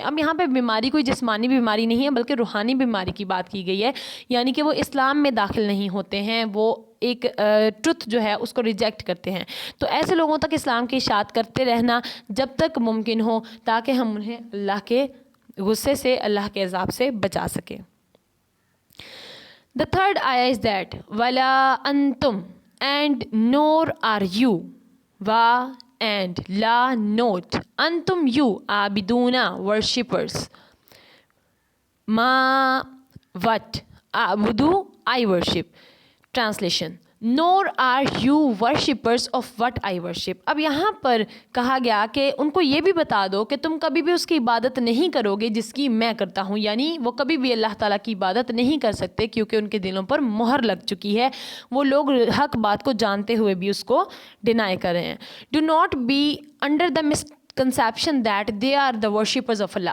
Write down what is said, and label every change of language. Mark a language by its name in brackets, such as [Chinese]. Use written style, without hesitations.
[Urdu] اب یہاں پہ بیماری کوئی جسمانی بیماری نہیں ہے بلکہ روحانی بیماری کی بات کی گئی ہے, یعنی کہ وہ اسلام میں داخل نہیں ہوتے ہیں, وہ ایک ٹروتھ جو ہے اس کو ریجیکٹ کرتے ہیں. تو ایسے لوگوں تک اسلام کی اشاعت کرتے رہنا جب تک ممکن ہو تاکہ ہم انہیں اللہ کے غصے سے, اللہ کے عذاب سے بچا سکیں. [English] The third ayah is that [Arabic] وَلَا أَنْتُمْ [English] and nor are you, wa and la not, antum you abiduna worshippers, ma what abudu I worship. Translation: nor are you worshippers of what I worship. [Urdu] اب یہاں پر کہا گیا کہ ان کو یہ بھی بتا دو کہ تم کبھی بھی اس کی عبادت نہیں کرو گے جس کی میں کرتا ہوں، یعنی وہ کبھی بھی اللہ تعالیٰ کی عبادت نہیں کر سکتے کیونکہ ان کے دلوں پر مہر لگ چکی ہے، وہ لوگ حق بات کو جانتے ہوئے بھی اس کو ڈینائی کر رہے ہیں. [English] Do not be under the misconception that they are the worshippers of Allah.